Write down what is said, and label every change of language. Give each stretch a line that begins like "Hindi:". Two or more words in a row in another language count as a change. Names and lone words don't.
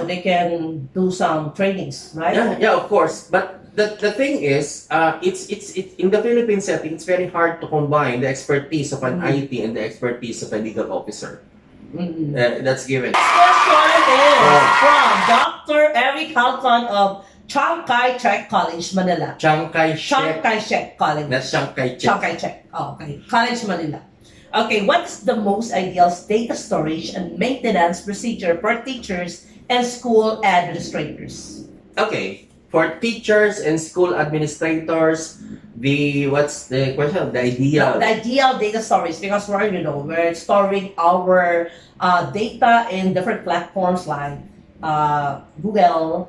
English: So they can do some trainings, right? Yeah, of course. But the thing is, it's in the Philippine setting, it's very hard to combine the expertise of an IT and the expertise of a legal officer. That's given. Next question is from Dr. Eric Halton of Chiang Kai-shek College, Manila. Chiang Chiang Kai-shek. Kai-shek College. That's Chiang Kai-shek. Chiang Kai-shek. Oh, okay. College, Manila. Okay, what is the most ideal data storage and maintenance procedure for teachers and school administrators? Okay, for teachers and school administrators, what's the question? The ideal. The ideal data storage, because we're storing our data in different platforms like Google.